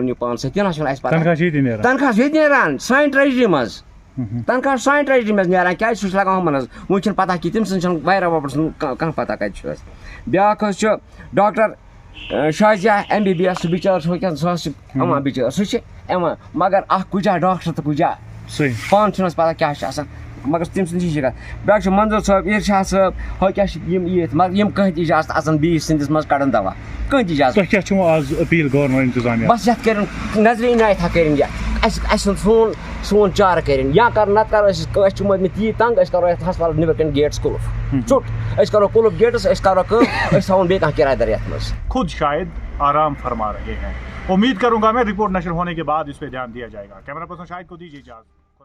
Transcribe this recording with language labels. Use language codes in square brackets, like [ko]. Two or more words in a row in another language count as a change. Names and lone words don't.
[ks] نِو پانَس سۭتۍ تہِ نہ چھُنہٕ اَسہِ پَتہ تنخواہ چھُ ییٚتہِ نیران سانہِ ٹرٛیجری منٛز تنخواہ چھُ سانہِ ٹرٛیجری منٛز نیران کیٛازِ سُہ چھُ لگان ہُمَن حظ وٕنۍ چھِنہٕ پَتہ کہِ تٔمۍ سٕنٛز چھِنہٕ واریاہ وۄپَر سُنٛد کانٛہہ پَتہ کَتہِ چھُ اَسہِ بیٛاکھ حظ چھُ ڈاکٹر شازیا MBBS سُہ بِچار چھُ وٕنۍکٮ۪ن سُہ حظ چھُ یِوان بِچار سُہ چھِ یِوان مگر اَکھ کُجا ڈاکٹر تہٕ کُجا پانہٕ چھُنہٕ اَسہِ پَتہ کیٛاہ چھُ آسان مگر تٔمۍ سٕنٛدِ چھِ کَتھ بیٛاکھ چھُ منظوٗر صٲب اِرشاد صٲب ہۄ کیٛاہ چھِ یِم یِتھ مگر یِم کٕہٕنۍ تہِ اِجازت آسان بیٚیِس سٕنٛدِس منٛز کَڑان دوا کٕہٕنۍ تہِ اِجازت بَس یَتھ کٔرِنۍ نظرِ عنایتھا کٔرِنۍ یَتھ اَسہِ سون چارٕ کٔرِنۍ یا کَرُن نَتہٕ کَرو أسۍ چھِ موٗدمٕتۍ تیٖتۍ تنٛگ أسۍ کَرو یَتھ ہسپتالَس نیٚبرٕ کَنۍ گیٹٕس کُلُف ژوٚٹ أسۍ کَرو کُلُف گیٹٕس أسۍ کَرو کٲم أسۍ تھاوون بیٚیہِ کانٛہہ کِراے دار یَتھ منٛز [ur] خود شاید آرام فرما رہے ہیں امید کروں گا میں رپورٹ نشر ہونے کے بعد اس پہ دھیان دیا جائے گا کیمرہ پرسن شاہد کو دیجیے اجازت